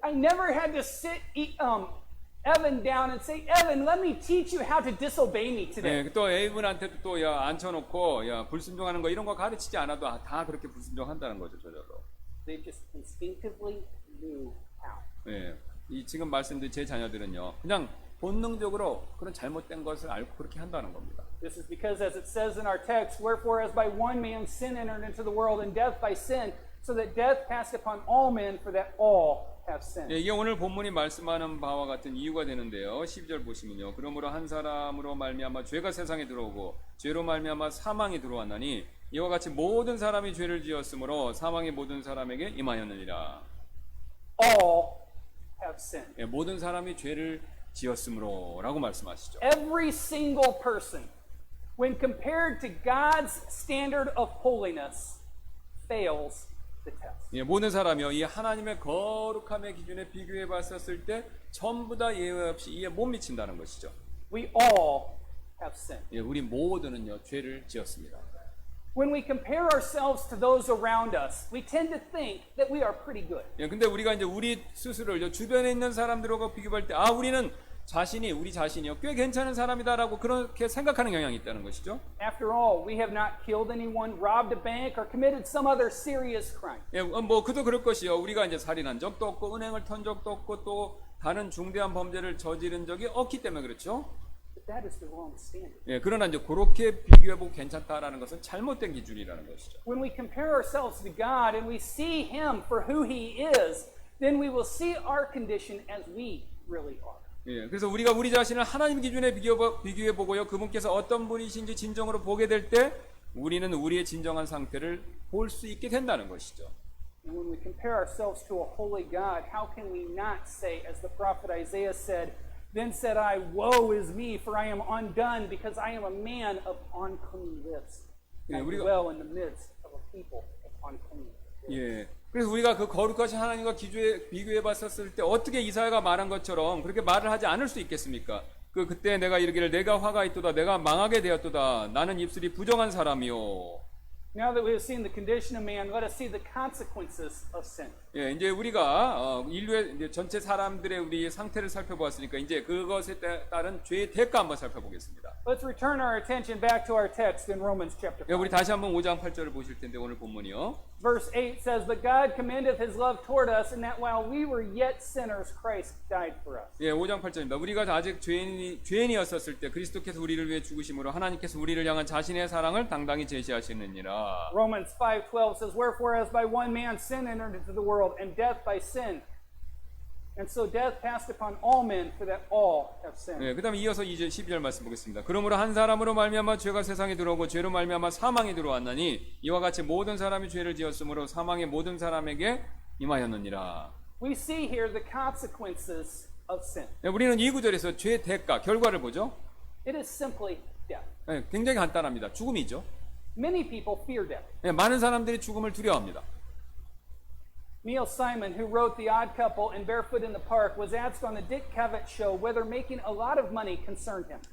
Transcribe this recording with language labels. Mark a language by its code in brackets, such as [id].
[en] I never had to sit Evan down and say, Evan, let me teach you how to disobey me today. [ko] 예, 또 에이븐한테도 또 앉혀놓고 불순종하는 거 이런 거 가르치지 않아도 다 그렇게 불순종한다는 거죠, 저절로. [en] They just instinctively knew how. [ko] 예, 이 지금 말씀드린 제 자녀들은요, 그냥 본능적으로 그런 잘못된 것을 알고 그렇게 한다는 겁니다. [en] This is because, as it says in our text, wherefore as by one man sin entered into the world, and death by sin, so that death passed upon all men, for that all have sinned. [ko] 예, 이게 오늘 본문이 말씀하는 바와 같은 이유가 되는데요. 12절 보시면요. 그러므로 한 사람으로 말미암아 죄가 세상에 들어오고 죄로 말미암아 사망이 들어왔나니 이와 같이 모든 사람이 죄를 지었으므로 사망이 모든 사람에게 임하였느니라. [en] All have sinned. [ko] 예, 모든 사람이 죄를 지었으므로라고 말씀하시죠. [en] Every single person, when compared to God's standard of holiness, fails the test. [ko] 예, 모든 사람이요, 이 하나님의 거룩함의 기준에 비교해 봤었을 때 전부 다 예외 없이 이에 못 미친다는 것이죠. [en] We all have sinned. [ko] 예, 우리 모두는요 죄를 지었습니다. [en] When we compare ourselves to those around us, we tend to think that we are pretty good. [ko] 예, 근데 우리가 이제 우리 스스로를 주변에 있는 사람들하고 비교할 때, 우리는 우리 자신이요, 꽤 괜찮은 사람이다라고 그렇게 생각하는 경향이 있다는 것이죠. [en] After all, we have not killed anyone, robbed a bank, or committed some other serious crime. [ko] 예, 뭐 그도 그럴 것이요. 우리가 이제 살인한 적도 없고 은행을 턴 적도 없고 또 다른 중대한 범죄를 저지른 적이 없기 때문에 그렇죠. [en] But that is the wrong standard. [ko] 예, 그러나 이제 그렇게 비교해보고 괜찮다라는 것은 잘못된 기준이라는 것이죠. [en] When we compare ourselves to God and we see Him for who He is, then we will see our condition as we really are. [ko] 예, 그래서 우리가 우리 자신을 하나님 기준에 비교해보고요, 그분께서 어떤 분이신지 진정으로 보게 될 때 우리는 우리의 진정한 상태를 볼 수 있게 된다는 것이죠. [en] And when we compare ourselves to a holy God, how can we not say, as the prophet Isaiah said, "Then said I, woe is me, for I am undone, because I am a man of unclean lips. And I dwell in the midst of a people of unclean lips." [ko] 예. 그래서 우리가 그 거룩하신 하나님과 비교해 봤었을 때 어떻게 이사야가 말한 것처럼 그렇게 말을 하지 않을 수 있겠습니까? 그때 내가 이르기를 내가 화가 있도다, 내가 망하게 되었도다, 나는 입술이 부정한 사람이요. [en] Now that we have seen the condition of man, let us see the consequences of sin. [ko] 예, 이제 우리가 인류의 이제 전체 사람들의 우리 상태를 살펴보았으니까 이제 그것에 따른 죄의 대가 한번 살펴보겠습니다. [en] Let's return our attention back to our text in Romans chapter [ko] 예, [en] 5. [ko] 우리 다시 한번 5장 8절을 보실 텐데 오늘 본문이요. [en] Verse 8 says, "But God commendeth His love toward us, in that while we were yet sinners, Christ died for us." [ko] 예, 5장 8절입니다. 우리가 아직 죄인이었었을 때 그리스도께서 우리를 위해 죽으심으로 하나님께서 우리를 향한 자신의 사랑을 당당히 제시하시느니라. [en] Romans 5:12 says, "Wherefore as by one man sin entered into the world, and death by sin. And so death passed upon all men, for that all have sinned." [ko] 네, 그다음에 이어서 2절 12절 말씀 보겠습니다. 그러므로 한 사람으로 말미암아 죄가 세상에 들어오고 죄로 말미암아 사망이 들어왔나니 이와 같이 모든 사람이 죄를 지었으므로 사망이 모든 사람에게 임하였느니라. [en] We see here the consequences of sin. [ko] 네, 우리는 이 구절에서 죄의 대가, 결과를 보죠. [en] It is simply death. [ko] 네, 굉장히 간단합니다. 죽음이죠. [en] Many people fear death. [ko] 네, 많은 사람들이 죽음을 두려워합니다. [en] Neil Simon, who wrote The Odd Couple and Barefoot in the Park, was asked on the Dick Cavett show whether making a lot of money concerned him.